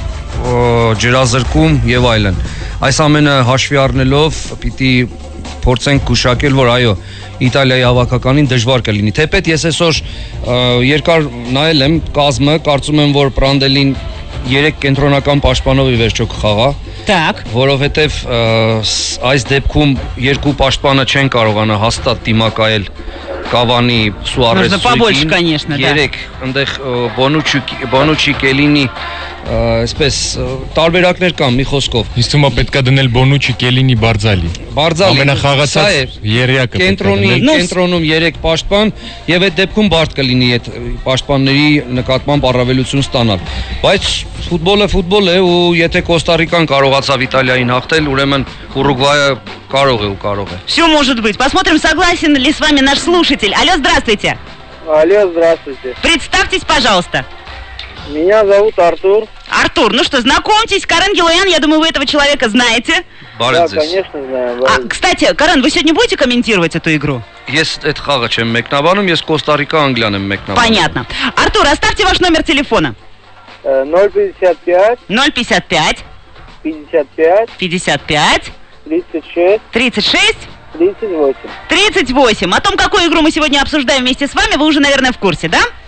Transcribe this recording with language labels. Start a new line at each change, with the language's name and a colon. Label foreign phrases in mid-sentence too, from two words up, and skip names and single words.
Armenian: ջրազրկում եւ այլն։ Այս ամենը հաշվի առնելով պիտի փորձենք գուշակել, որ այո, Իտալիայի հավաքականին դժվար կլինի։ Թեպետ ես այսօր երկար նայել եմ կազմը, կարծում եմ, որ Պրանդելին 3 կենտրոնական պաշտպանով ի վերջո կխաղա։
Russian: Так.
Armenian: Որովհետև այս դեպքում երկու պաշտպանը չեն կարողանա հաստատ դիմակայել Կավանի Սուարես
Russian: Нужно побольше, конечно, да.
Armenian: 3 այնտեղ Բոնուչի Կելինի այսպես տարբերակներ կան մի խոսքով։ Իսկ թվում է պետքա դնել Բոնուչի, Կելինի, Բարձալի։ Բարձալի ամենախաղացած երեակը կենտրոնում 3 պաշտպան եւ այդ դեպքում բարդ կլինի այդ պաշտպանների նկատմամբ առավելություն ստանալ։ Բայց ֆուտբոլը ու եթե Կոստարիկան կարողացավ Իտալիային հաղթել, ուրեմն Уругвая կարող է։
Russian: Все может быть. Посмотрим, согласен ли с вами наш слушатель. Алло, здравствуйте. Алло, здравствуйте. Представьтесь, пожалуйста. Меня зовут Артур. Артур, ну что, знакомьтесь, Карен Гилоян, я думаю, вы этого человека знаете. Да, конечно, знаю. Кстати, Карен, вы сегодня будете комментировать эту игру?
Armenian: Ես այդ խաղը չեմ մեկնաբանում, ես Կոստարիկա Անգլիան եմ մեկնաբանում։
Russian: Понятно. Артур, оставьте ваш номер телефона. 055 055 55 55 36 36 38. 38. О том, какую игру мы сегодня обсуждаем вместе с вами, вы уже, наверное, в курсе, да?